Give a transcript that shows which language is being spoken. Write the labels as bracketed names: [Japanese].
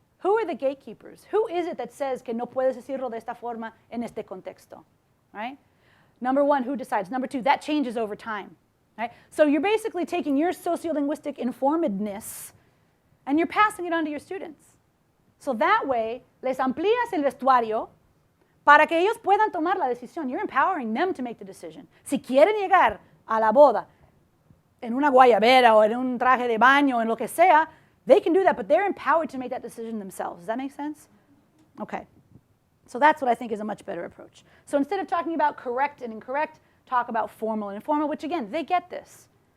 [English] Who are the gatekeepers? Who is it that says [Spanish] que no puedes decirlo de esta forma en este contexto? [English] Right? Number one, who decides? Number two, that changes over time. Right? So you're basically taking your sociolinguistic informedness and you're passing it on to your students. So that way, [Spanish] les amplías el vestuario para que ellos puedan tomar la decisión. [English] You're empowering them to make the decision. [Spanish] Si quieren llegar a la boda en una guayabera o en un traje de baño, en lo que sea, [English] they can do that, but they're empowered to make that decision themselves. Does that make sense? Okay. So that's what I think is a much better approach. So instead of talking about correct and incorrect, talk about formal and informal, which again, they get this.